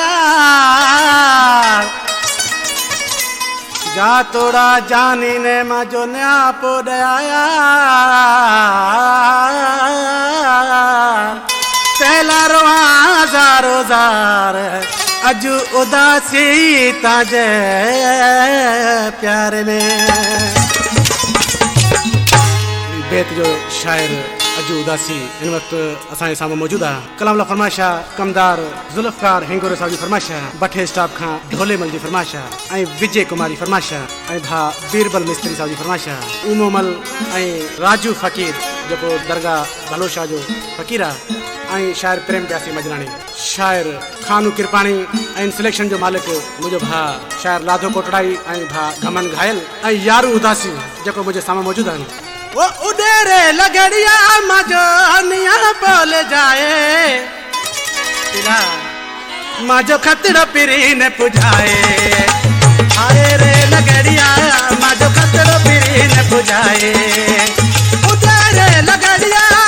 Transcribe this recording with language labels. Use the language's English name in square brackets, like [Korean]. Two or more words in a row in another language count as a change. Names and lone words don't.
[Sindhi] जा तोड़ा जानी ने मा जो निया पोड़या तेला रोज़ारो जार अजू उदासी ताजे प्यार में। बेत जो शायर अजू उदासी इन वक्त असांजे साम्हूं मौजूद आहे। कलाम ला फरमाइश आहे कमदार ज़ुल्फ़कार हेंगोरे साहब जी फरमाइश आहे, बठे स्टाफ खां ढोलेमल जी फरमाइश आहे ऐं विजय कुमार जी फरमाइश आहे ऐं भाउ बीरबल मिस्त्री साहब जी फरमाइश आहे। उमोमल ऐं राजू फ़कीर जेको दरगाह भलोशाह जो फ़कीर आहे ऐं शायर प्रेम प्यासी मजराणी, शायर खानू किरपाणी ऐं सिलेक्शन जो मालिक मुंहिंजो भाउ शायर लाधो कोटड़ाई ऐं भाउ घमन घायल ऐं यारू उदासी जेको मुंहिंजे साम्हूं मौजूद आहिनि। वो उडेरे लगड़िया माजो निया बोल जाए माजो खतड़ो पिरी ने पुजाए आए रे लगड़िया माजो खतड़ो पिरी ने पुजाए उडेरे लगड़िया